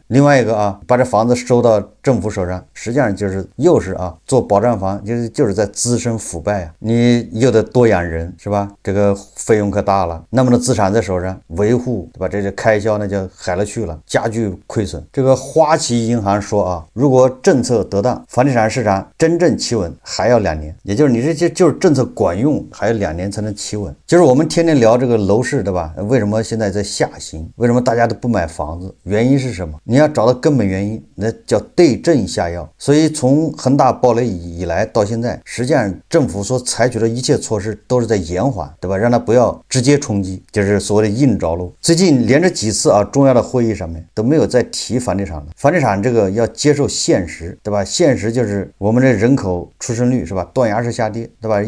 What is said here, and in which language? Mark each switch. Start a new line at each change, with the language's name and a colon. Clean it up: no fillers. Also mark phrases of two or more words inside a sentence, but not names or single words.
Chinese: 另外一個啊，把這房子收到政府手上，實際上就是又是啊做保障房，就是在滋生腐敗啊！你又得多養人是吧？這個費用可大了，那麼多資產在手上維護，對吧？這些開銷那就海了去了，加劇虧損。這個花旗銀行說啊，如果政策得當，房地產市場真正企穩還要2年，也就是你這就是政策管用，還有2年才能企穩。就是我們天天聊這個樓市，對吧？為什麼現在在下行？為什麼大家都不買房子？原因是什麼？你要找到根本原因，那叫对症下藥。所以從恆大暴雷以來到現在，實際上政府所採取的一切措施都是在延緩，對吧？讓它不要直接衝擊，就是所謂的硬着陸。最近連着幾次啊重要的會議上面都沒有再提房地產了。房地產這個要接受現實，對吧？現實就是我們的人口出生率是吧，斷崖式下跌，對吧？